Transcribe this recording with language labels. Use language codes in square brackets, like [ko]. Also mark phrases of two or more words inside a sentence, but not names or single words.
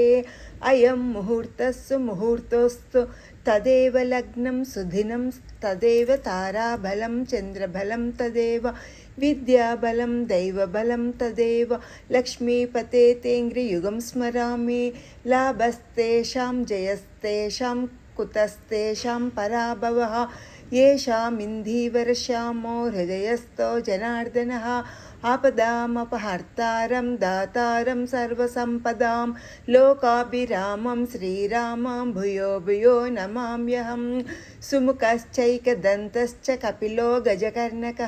[sa] అయం ముహూర్తస్సు ముహూర్తోస్తు తదేవ లగ్నం సుదినం తదేవ తారాబలం చంద్రబలం తదేవ విద్యాబలం దైవబలం తదేవ. లక్ష్మీపతే తేంగ్రియుగం స్మరామి. లాభస్తేషాం జయస్తేషాం కుతస్తేషాం పరాభవః. येषामिन्धीवरश्यामो हृदयस्थो जनार्दनः. आपदामपहर्तारं दातारं सर्वसम्पदां लोकाभिरामं श्रीरामं भूयो भूयो नमाम्यहं. सुमुखश्चैकदन्तश्च कपिलो गजकर्णकः.